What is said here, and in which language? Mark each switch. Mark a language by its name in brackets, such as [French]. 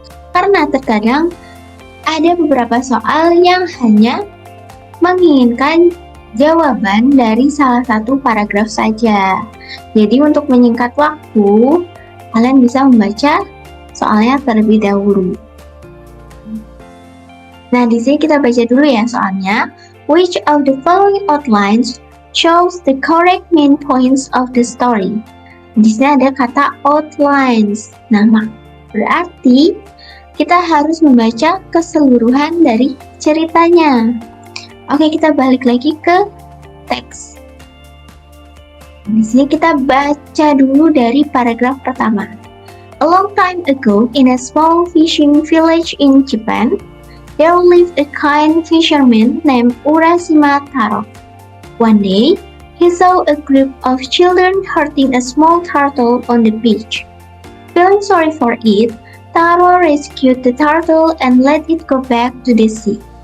[Indonesian] Karena terkadang ada beberapa soal yang hanya menginginkan jawaban dari salah satu paragraf saja. Jadi untuk menyingkat waktu, kalian bisa membaca soalnya terlebih dahulu. Nah, di sini kita baca dulu ya soalnya. [English] Which of the following outlines shows the correct main points of the story? [Indonesian] Di sini ada kata outlines. Nah, berarti kita harus membaca keseluruhan dari ceritanya. Oke, kita balik lagi ke teks. Di sini kita baca dulu dari paragraf pertama. [English] A long time ago, in a small fishing village in Japan, there lived a kind fisherman named Urashima Taro. One day, he saw a group of children hurting a small turtle on the beach. Feeling sorry for it, Taro rescued the turtle and let it go back to the sea.